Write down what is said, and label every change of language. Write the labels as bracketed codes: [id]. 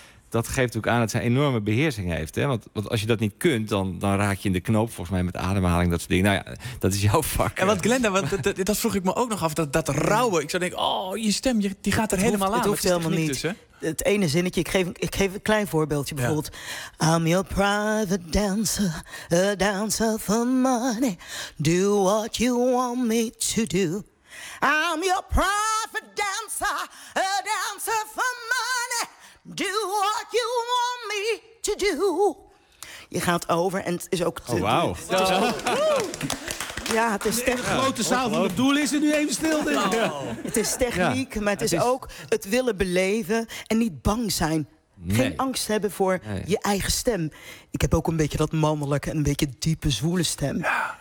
[nl] Dat geeft ook aan dat zij enorme beheersing heeft. Hè? Want als je dat niet kunt, dan raak je in de knoop volgens mij met ademhaling. Dat soort dingen. Nou ja, dat is jouw vak. En wat Glenda, dat vroeg ik me ook nog af. Dat rauwe. Ik zou denken, oh, je stem, die gaat er helemaal aan. Het hoeft helemaal niet. Dus, hè? Het ene zinnetje, ik geef een klein voorbeeldje bijvoorbeeld. Ja. [en] I'm your private dancer, a dancer for money. Do what you want me to do. I'm your private dancer, a dancer for money. Do what you want me to do. [nl] Je gaat over en het is ook te... Oh, wauw. Ja, het is technisch. De grote zaal van het doel is er nu even stil. Oh. Het is techniek, maar het is ook het willen beleven en niet bang zijn. Nee. Geen angst hebben voor je eigen stem. Ik heb ook een beetje dat mannelijke, een beetje diepe, zwoele stem. Ja.